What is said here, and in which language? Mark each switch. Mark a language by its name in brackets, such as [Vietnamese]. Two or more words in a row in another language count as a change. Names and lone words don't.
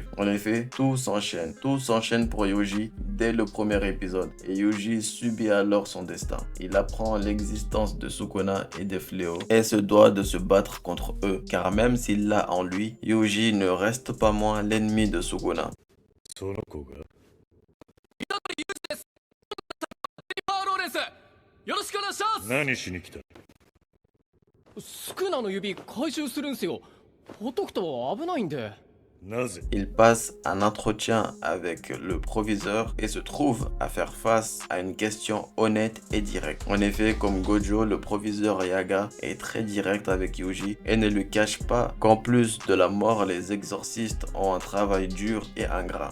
[French] En effet, tout s'enchaîne pour Yuji dès le premier épisode et Yuji subit alors son destin. Il apprend l'existence de Sukuna et des fléaux et se doit de se battre contre eux, car même s'il l'a en lui, Yuji ne reste pas moins l'ennemi de Sukuna. [Japanese] その子がパワーローレンスよろしくお願いします。何しに来た？スクーナの指回収するんすよ。ほっとくと危ないんで。なぜ？ [French] Il passe un entretien avec le proviseur et se trouve à faire face à une question honnête et directe. En effet, comme Gojo, le proviseur Yaga est très direct avec Yuji et ne lui cache pas qu'en plus de la mort, les exorcistes ont un travail dur et ingrat.